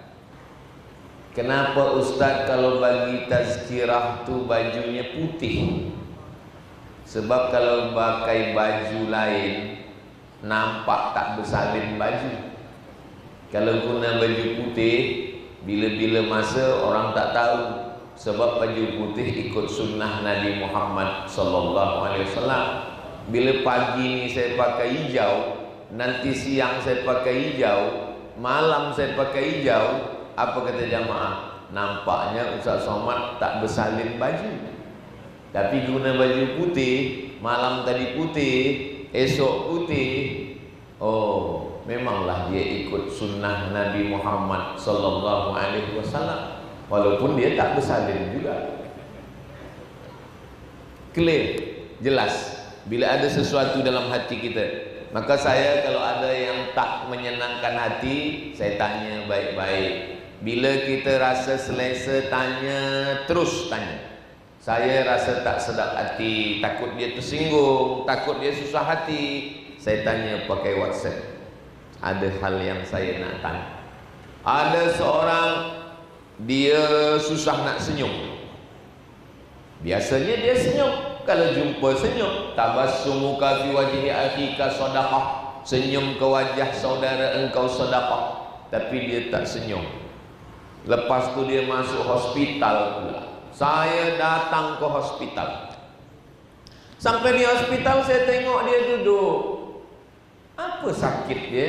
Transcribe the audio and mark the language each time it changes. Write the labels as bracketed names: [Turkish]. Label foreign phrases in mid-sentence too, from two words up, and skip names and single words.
[Malay] Kenapa Ustaz kalau bagi tazkirah tu bajunya putih? Sebab kalau pakai baju lain nampak tak bersalin baju. Kalau guna baju putih, bila-bila masa orang tak tahu. Sebab baju putih ikut sunnah Nabi Muhammad [Arabic] صلى الله عليه وسلم. [Malay] Bila pagi ni saya pakai hijau, nanti siang saya pakai hijau, malam saya pakai hijau, apa kata jamaah? Nampaknya Ustaz Somad tak bersalin baju. Tapi guna baju putih, malam tadi putih, esok putih. Oh, memanglah dia ikut sunnah Nabi Muhammad [Arabic] صلى الله عليه وسلم, [Malay] walaupun dia tak bersalin juga. Clear, jelas. Bila ada sesuatu dalam hati kita, maka saya kalau ada yang tak menyenangkan hati, saya tanya baik-baik. Bila kita rasa selesa, tanya, terus tanya. Saya rasa tak sedap hati, takut dia tersinggung, takut dia susah hati, saya tanya pakai WhatsApp. Ada hal yang saya nak tanya. Ada seorang, dia susah nak senyum. Biasanya dia senyum, kalau jumpa senyum. [Arabic] تبسمك في وجه أخيك صدقة. [Malay] Senyum ke wajah saudara engkau sedekah. Tapi dia tak senyum. Lepas tu dia masuk hospital pula. Saya datang ke hospital. Sampai di hospital saya tengok dia duduk. Apa sakit dia?